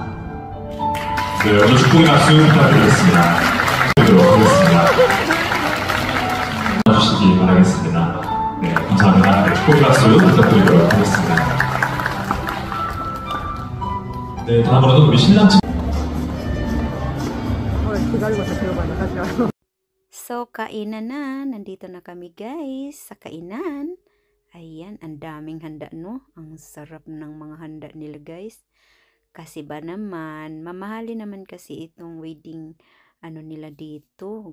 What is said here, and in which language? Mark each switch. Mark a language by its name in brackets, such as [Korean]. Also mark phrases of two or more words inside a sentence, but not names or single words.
[Korean] 네, 오늘 축복의 박수 부탁드리겠습니다. 드리도록 하겠습니다. 주시기 바라겠습니다. 네, 감사합니다. 네, 축복의 박수 부탁드리도록 하겠습니다. 네, 다음으로는 우리 신랑 측 [Filipino] So, kainan na. Nandito na kami guys sa kainan. Ayan, ang daming handa no. Ang sarap ng mga handa nila guys. Kasi ba naman, mamahali naman kasi itong wedding ano nila dito.